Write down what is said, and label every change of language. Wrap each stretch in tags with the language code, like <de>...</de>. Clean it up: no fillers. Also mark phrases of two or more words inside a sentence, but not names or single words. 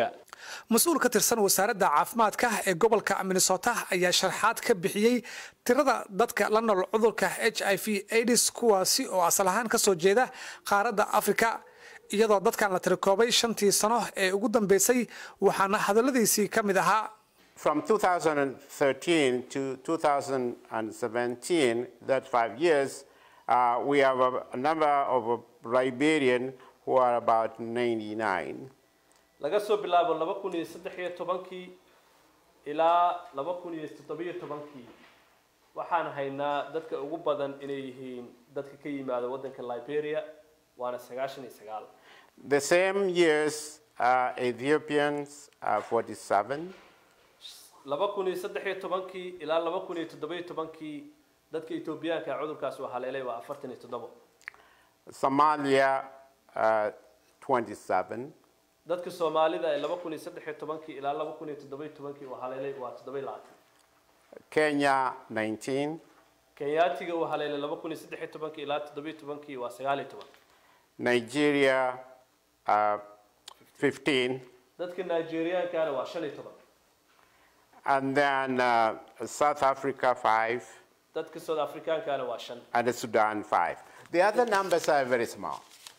<so>mas-uul ka tirsan wasaaradda caafimaadka ee gobolka Minnesota ayaa sharaxaad ka bixiyay tirada dadka la nool cudurka HIV/AIDS kuwaasi oo asal ahaan ka soo jeeda qaaradda Afrika iyadoo dadkan la tirikoobay 5 sano ee ugu dambeysay waxaana hadaladiisii ka mid ahaa</so> <en>From 2013 to 2017, that 5 years, we have a number of Liberian who are about 99.</en> <so>laga soo bilaabo 2013 ilaa 2017 waxaan haynaa dadka ugu badan inay yihiin dadka ka yimaada wadanka Liberia waana 99.</so> <en>The same years, Ethiopians 47.</en> <so>2013 ilaa 2017 dadka Ethioopiyaanka cudurkaas waa haleelay waa 47.</so> <en>Somalia 27.</en> <so>dadka Soomaalida ee 2013 ilaa 2017 waa haleelay waa 27.</so> <en>Kenya 19.</en> <so>Kenyaatiga waa haleelay 2013 ilaa 2017 waa 19.</so> <en>Nigeria 15.</en> <so>dadka Nigeriaanka waa 15.</so> <en>And then South Africa 5.</en> <so>dadka South Africaanka waa 5.</so> <en>And Sudan 5. The other numbers are very small.</en>